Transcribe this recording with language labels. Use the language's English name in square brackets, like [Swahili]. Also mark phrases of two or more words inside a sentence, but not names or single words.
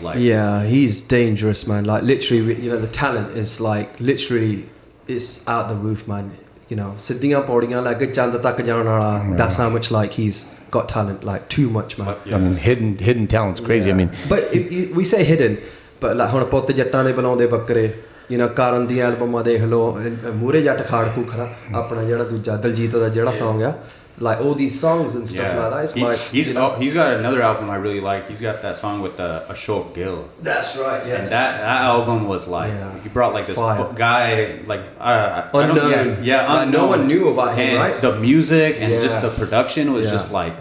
[English] Yeah, he's dangerous, man. Literally, the talent is literally it's out the roof, man. That's how much he's got talent, like too much, man. I mean, hidden talent's crazy. I mean, But we say hidden, but like [Punjabi] ਹੁਣ ਪੁੱਤ ਜੱਟਾਂ ਦੇ ਬੁਲਾਉਂਦੇ ਬੱਕਰੇ, [English] you know, [Punjabi] ਕਾਰਨ ਦੀਆਂ ਐਲਬਮਾਂ ਦੇਖ ਲਓ, ਮੂਰੇ ਜੱਟ ਖਾੜਕੂ ਖਰਾ, ਆਪਣਾ ਜਿਹੜਾ ਦੂਜਾ ਦਲਜੀਤ ਦਾ ਜਿਹੜਾ song ਆ, [English] like all these songs and stuff like that. It's he's got another album I really like. He's got that song with Ashok Gill. That's right, yes. And that album was like, he brought like this guy, like unknown. Unknown. No one knew about him, and right? the music and just the production was just like